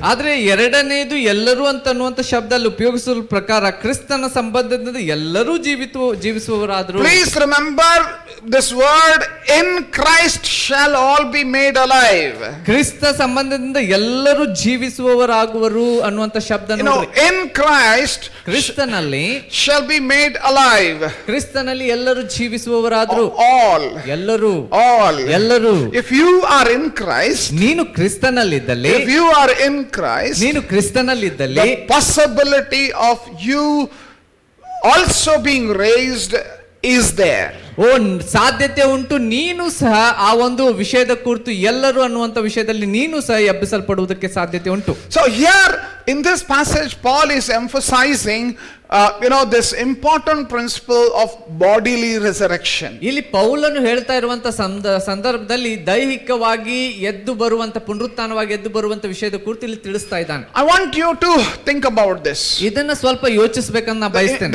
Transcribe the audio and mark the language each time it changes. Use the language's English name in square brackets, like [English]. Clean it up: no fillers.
[Kannada] ಆದ್ರೆ ಎರಡನೇದು ಎಲ್ಲರೂ ಅಂತ ಅನ್ನುವಂತ ಶಬ್ದದಲ್ಲಿ ಉಪಯೋಗಿಸುವ ಪ್ರಕಾರ ಕ್ರಿಸ್ತನ ಸಂಬಂಧದಿಂದ ಎಲ್ಲರೂ ಜೀವಿಸುವವರಾದ್ರು. [English] Please remember this word, in Christ shall all be made alive. [Kannada] ಕ್ರಿಸ್ತ ಸಂಬಂಧದಿಂದ ಎಲ್ಲರೂ ಜೀವಿಸುವವರಾಗುವರು ಅನ್ನುವಂತ ಶಬ್ದ ನೋಡಿ. [English] In Christ [Kannada] ಕ್ರಿಸ್ತನಲ್ಲಿ [English] shall be made alive. [Kannada] ಕ್ರಿಸ್ತನಲ್ಲಿ ಎಲ್ಲರೂ ಜೀವಿಸುವವರಾದ್ರು. [English] All. [Kannada] ಎಲ್ಲರೂ. [English] All. [Kannada] ಎಲ್ಲರೂ. [English] If you are in Christ, [Kannada] ನೀನು ಕ್ರಿಸ್ತನಲ್ಲಿದ್ದಲ್ಲಿ, [English] if you are in Christ, [Kannada] ನೀನು ಕ್ರಿಸ್ತನಲ್ಲಿದ್ದಲ್ಲಿ, [English] the possibility of you also being raised is there. [Kannada] ಸಾಧ್ಯತೆ ಉಂಟು ನೀನು ಸಹ ಆ ಒಂದು ವಿಷಯದ ಕುರಿತು ಎಲ್ಲರೂ ಅನ್ನುವಂತ ವಿಷಯದಲ್ಲಿ ನೀನು ಸಹ ಎಬ್ಬಿಸಲ್ಪಡುವುದಕ್ಕೆ ಸಾಧ್ಯತೆ ಉಂಟು. [English] So here in this passage Paul is emphasizing this important principle of bodily resurrection. [Kannada] ಇಲ್ಲಿ ಪೌಲನು ಹೇಳ್ತಾ ಇರುವಂತ ಸಂದರ್ಭದಲ್ಲಿ ದೈಹಿಕವಾಗಿ ಎದ್ದು ಬರುವಂತ ಪುನರುತ್ಥಾನವಾಗಿ ಎದ್ದು ಬರುವಂತ ವಿಷಯದ ಕುರಿತು ಇಲ್ಲಿ ತಿಳಿಸ್ತಾ ಇದ್ದಾನೆ. [English] I want you to think about this. [Kannada] ಇದನ್ನ ಸ್ವಲ್ಪ ಯೋಚಿಸಬೇಕಂತ ನಾನು ಬಯಸ್ತೇನೆ.